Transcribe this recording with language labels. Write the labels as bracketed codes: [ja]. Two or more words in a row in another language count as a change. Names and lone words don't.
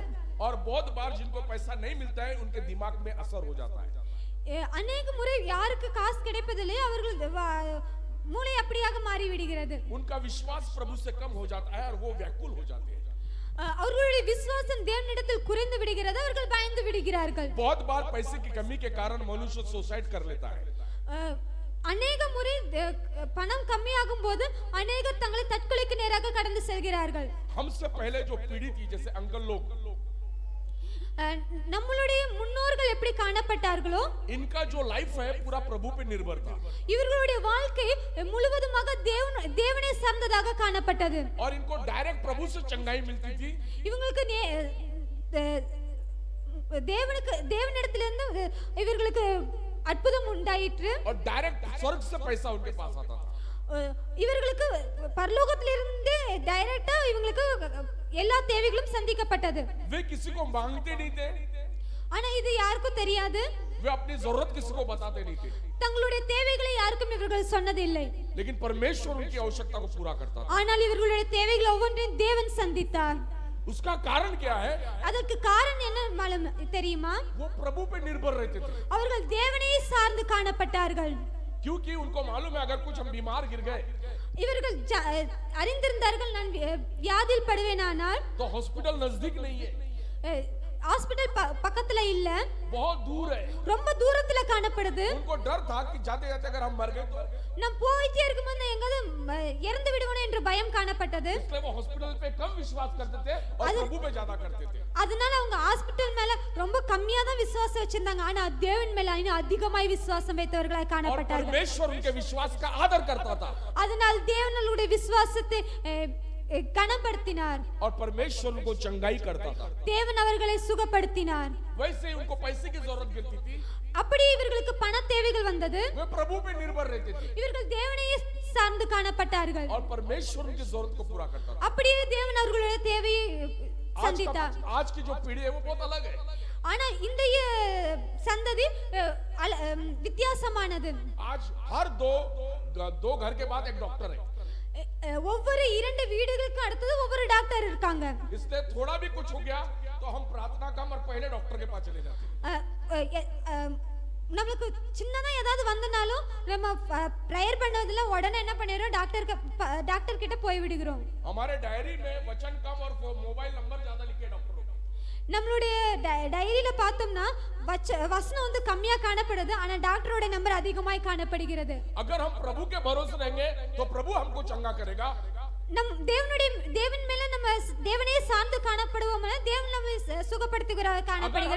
[hi] और बहुत बार जिनको पैसा नहीं मिलता है उनके दिमाग में असर हो जाता है. [ta] अनेक முறை யாருக்கு காசு கிடைப்பதில்லை அவர்கள் மூளை அப்படியாக மாறி விடுகிறது. [hi] उनका विश्वास प्रभु से कम हो जाता है और वो व्याकुल हो जाते हैं. [ta] அவர்களுடைய விசுவாசம் தேவனிடத்தில் குறைந்து விடுகிறது, அவர்கள் பயந்து விடுகிறார்கள். [hi] बहुत बार पैसे की कमी के कारण मनुष्य सुसाइड कर लेता है. [ta] अनेक முறை பணம் கம்மியாகும் போது अनेகர் தங்களை தற்கொலைக்கு நேராக கடந்து செல்கிறார்கள். [hi] हमसे पहले जो पीढ़ी थी जैसे अंकल लोग, [ta] நம்மளுடைய முன்னோர்கள் எப்படி காணப்பட்டார்களோ [hi] इनका जो लाइफ है पूरा प्रभु पे निर्भर था [ta] இவர்களுடைய வாழ்க்கை முழுவதுமாக தேவனை சார்ந்ததாக காணப்பட்டது. [hi] और इनको डायरेक्ट प्रभु से चंगाई मिलती थी. [ta] இவங்களுக்கு தேவனிடத்திலிருந்து இவர்களுக்கு அற்புதம் உண்டாயிற்று. [hi] और डायरेक्ट स्वर्ग से पैसा उनके पास आता था। [ta] இவர்களுக்கு பரலோகத்திலிருந்து டைரக்டா இவங்களுக்கு எல்லா தேவைகளும் சந்திக்கப்பட்டது. [hi] वे किसी को मांगते नहीं थे, [ta] ஆனா இது யாருக்கும் தெரியாது. [hi] वे अपनी जरूरत किसी को बताते नहीं थे, [ta] தங்களுடைய தேவைகளை யாருக்கும் இவர்கள் சொன்னதில்லை. [hi] लेकिन परमेश्वर उनकी आवश्यकता को पूरा करता था। [ta] ஆனால் இவர்களுடைய தேவைகள் ஒவ்வொன்றையும் தேவன் சந்தித்தார். [hi] उसका कारण क्या है? [ta] அதற்கு காரணம் என்ன தெரியுமா? [hi] वो प्रभु पे निर्भर रहते थे, [ta] அவர்கள் தேவனையே சார்ந்து காணப்பட்டார்கள். [hi] क्योंकि उनको मालूम है अगर कुछ हम बीमार गिर गए [ta] இவர்கள் அறிந்திருந்தார்கள், நான் வியாதியில் படுவேனானால் [hi] तो हॉस्पिटल नजदीक नहीं है, [ta] ஹாஸ்பிடல் பக்கத்துல இல்ல, [hi] बहुत दूर है। [ta] ரொம்ப தூரத்துல காணப்படுது. [hi] उनको डर था कि जाते जाते अगर हम मर गए तो, [ta] நான் போயிட்டே இருக்கும்போது எங்காவது இறந்து விடுவோம் என்ற பயம் காணப்பட்டது. [hi] इसलिए वो हॉस्पिटल पे कम विश्वास करते थे और प्रभु पे ज्यादा करते थे। [ta] அதனால அவங்க ஹாஸ்பிடல் மேல ரொம்ப கம்மியா தான் விசுவாசம் வச்சிருந்தாங்க, ஆனா தேவன் மேல இன்னும் அதிகமாய் விசுவாசம் வைத்தவர்களாய் [hi] और [ta] காணப்பட்டார்கள். [hi] परमेश्वर उनके विश्वास का आदर करता था, [ta] அதனால் தேவனுடைய விசுவாசத்தை கனப்படுத்தினார். [hi] और परमेश्वर उनको चंगाई करता था। [ta] தேவன் அவர்களை சுகப்படுத்தினார். [hi] वैसे ही उनको पैसे की जरूरत गिरती थी, [ta] அப்படி இவர்களுக்கு பண தேவைகள் வந்தது. [hi] वे प्रभु पे निर्भर रहते थे, [ta] இவர்கள் தேவனையே சார்ந்து காணப்பட்டார்கள். [hi] और परमेश्वर उनकी जरूरत को पूरा करता था। [ta] அப்படியே தேவன் அவர்களுடைய தேவையை சந்தித்தார். [hi] आज की जो पीढ़ी है वो बहुत अलग है। [ta] ஆனா இன்றைய சந்ததி வித்தியாசமானது. [hi] आज हर दो घर के बाद एक डॉक्टर है, [ta] ஒவ்வொரு 2 வீடுகளுக்கு அடுத்தது ஒவ்வொரு டாக்டர் இருக்காங்க. [hi] इसलिए थोड़ा भी कुछ हो गया तो हम प्रार्थना कम और पहले डॉक्टर के पास चले जाते हैं। [ta] நமக்கு சின்னதா ஏதாவது வந்தனாலும் நம்ம பிரேயர் பண்ணதுல உடனே என்ன பண்ணிரோம், டாக்டர் கிட்ட போய் விடுகிறோம். [hi] हमारे डायरी में वचन कम और मोबाइल नंबर ज्यादा लिखे डॉक्टर। [ta] நம்மளுடைய டைரியில பார்த்தோம்னா வசனம் வந்து கம்மியா காணப்படுது, ஆனா டாக்டரோட நம்பர் அதிகமாய் காணப்படுகிறது. [hi] अगर हम प्रभु के भरोसे रहेंगे तो प्रभु हमको चंगा करेगा। [ta] நம் தேவன் மேல நம்ம தேவனையே சார்ந்து காணப்படுவோம்னா தேவன் நம்மை சுகப்படுத்துகிறார் காணப்படுகிறார்.